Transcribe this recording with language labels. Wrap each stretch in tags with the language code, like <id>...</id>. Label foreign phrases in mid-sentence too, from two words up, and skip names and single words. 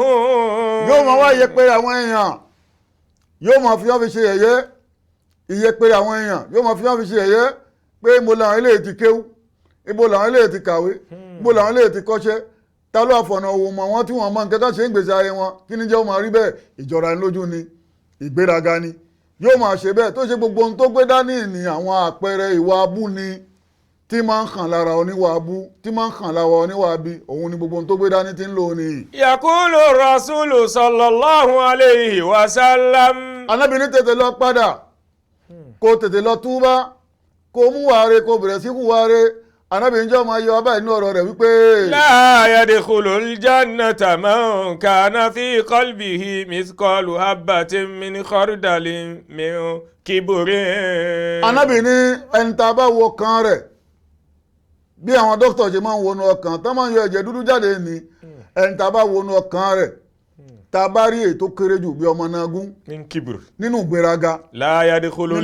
<yo>yóò máa wá yẹpẹrẹ àwọn èèyàn yóò máa fi wọ́n fi ṣe yẹ̀yẹ́ ìyẹpẹrẹ àwọn èèyàn yóò máa fi wọ́n fi ṣe yẹ̀yẹ́ pé mo làwọn eléyìí ti kéwú ibo làwọn eléyìí ti kàwé ibo làwọn eléyìí ti kọ́ṣẹ́ ta ló àfọ̀nà òwò mọ̀ wọ́n tí wọ́n mọ nǹkan kan ṣe ń gbèsè ayé wọn kí ni jẹ́ ó máa rí bẹ́ẹ̀ ìjọra lójú ni ìgbéraga ni yóò máa ṣe bẹ́ẹ̀ tó ṣe gbogbo ohun tó gbé dání ní àwọn àpẹẹrẹ ìwà abú ni tí máa ń hàn lára oníwà abú tí máa ń hàn lára oníwà bí òun ni gbogbo ohun tó gbé dání tí ń lò ní.</yo> <ar>يقول رسول صلى الله عليه وسلم.</ar> <yo>Ànábì ní tètè lọ padà kó tètè lọ túbá kó mú wàre kó bẹ̀rẹ̀ sí hùwàre. Ànábì ń jẹ́ ọmọ ayọ̀ abáyé inú ọ̀rọ̀ rẹ̀ wípé.</yo> <ar>لا يدخل الجنة من كان في قلبه مثقال حبة من خردل من كبر.</ar> <yo>Ànábì ní ẹni tá a bá wo kan rẹ̀ bí àwọn dókítà ṣe máa ń wọnú ọkàn tó máa ń yọ ẹ̀jẹ̀ dúdú jáde ní ẹni tá a bá wọnú ọkàn rẹ̀ tá a bá rí èyí tó kéré jù bí ọmọ nagún nínú ìgbéraga</yo> <ar>لا يدخل</ar>